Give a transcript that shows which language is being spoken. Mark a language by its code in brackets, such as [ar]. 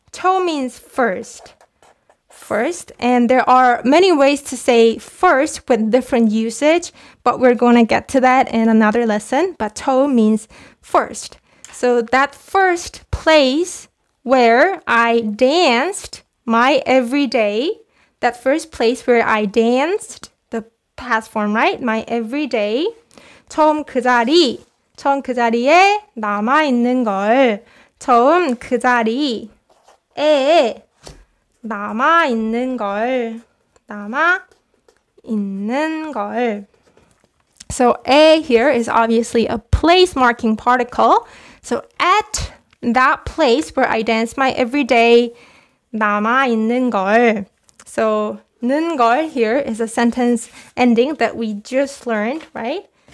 [en] 처음 means first. First, and there are many ways to say first with different usage, but we're going to get to that in another lesson. But 처음 means first. So that first place where I danced my everyday, that first place where I danced, the past form, right? My everyday. [ko] 처음 그 자리. 처음 그 자리에 남아 있는 걸. 처음 그 자리에 남아 있는 걸. 남아 있는 걸. [en] So a here is obviously a place marking particle. So at that place where I dance my everyday, [ko] 남아 있는 걸. [en] So 는 걸 here is a sentence ending that we just learned, right?